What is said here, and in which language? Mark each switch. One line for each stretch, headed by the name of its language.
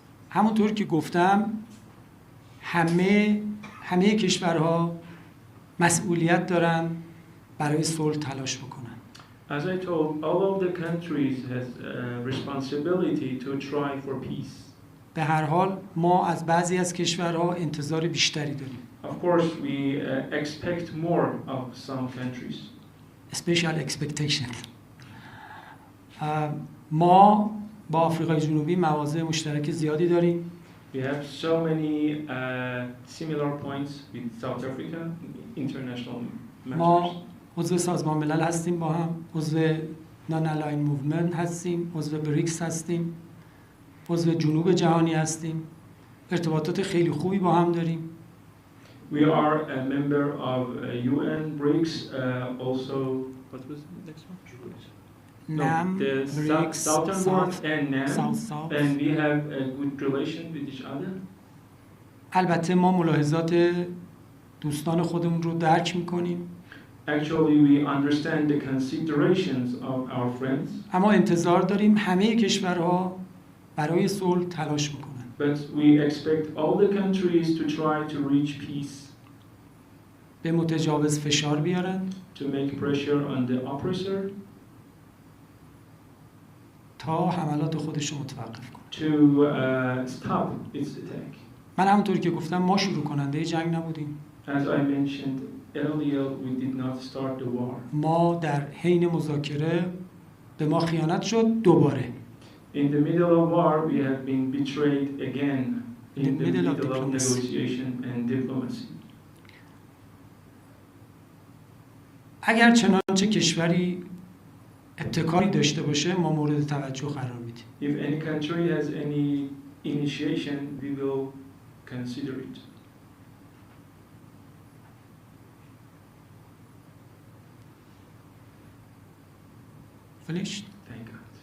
Persian: همونطور که گفتم همه کشورها مسئولیت دارن برای صلح تلاش بکنن.
English: As I told, all of the countries has a responsibility to try for peace.
Persian: به هر حال ما از بعضی از کشورها انتظار بیشتری داریم.
English: Of course, we expect more of some countries. Special expectation.
Persian: ما با آفریقای جنوبی مواضع مشترک زیادی داریم.
English: We have so many similar points with South Africa, international
Persian: ما
English: matters.
Persian: عضو سازمان ملل هستیم با هم، عضو نان الاین موومنت هستیم، عضو بریکس هستیم، عضو جنوب جهانی هستیم. ارتباطات خیلی خوبی با هم داریم.
English: We are a member of UN, BRICS, also, what was the next one? NAM, the BRICS, Southern World and NAM, South. and we have a good relation with each other.
Persian: البته ما ملاحظات دوستان خودمون رو درک میکنیم.
English: Actually, we understand the considerations of our friends.
Persian: اما انتظار داریم همه کشورها برای صلح تلاش بکنن.
English: But we expect all the countries to try to reach peace.
Persian: به متجاوز فشار بیارن.
English: To make pressure on the oppressor.
Persian: تا حملات خودش رو متوقف کنن.
English: To stop its attack.
Persian: من همونطوری که گفتم ما شروع کننده جنگ نبودیم.
English: As I mentioned earlier, we did not start the war.
Persian: ما در حین مذاکره به ما خیانت شد دوباره.
English: In the middle of war, we have been betrayed again in the middle of negotiation and diplomacy.
Persian: اگر چنانچه کشوری ابتکاری داشته باشه ما مورد توجه قرار میدیم.
English: If any country has any initiation, we will consider it. Finished? Thank God.